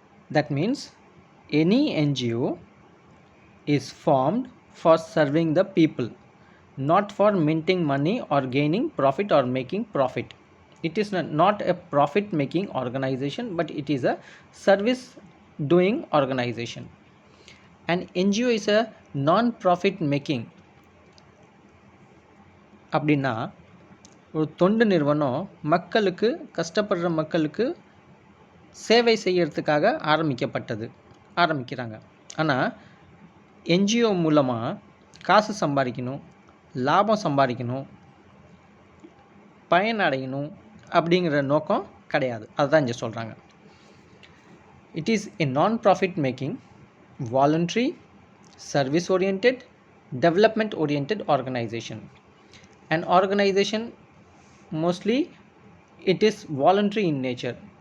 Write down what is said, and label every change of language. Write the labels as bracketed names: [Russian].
[English] That means any NGO is formed for serving the people, not for minting money or gaining profit or making profit. It is not a profit making organization, but it is a service doing organization. An NGO is a non-profit making. [Tamil] அப்படின்னா ஒரு தொண்டு நிறுவனம் மக்களுக்கு கஷ்டப்படுற மக்களுக்கு சேவை செய்யறதுக்காக ஆரம்பிக்கிறாங்க. ஆனால் என்ஜிஓ மூலமாக காசு சம்பாதிக்கணும், லாபம் சம்பாதிக்கணும், பயனடையணும் அப்படிங்கிற நோக்கம் கிடையாது. அதுதான் இங்கே சொல்கிறாங்க. [English] It is a non profit making, voluntary, service orient, development orient organisation. An organization, mostly it is voluntary in nature.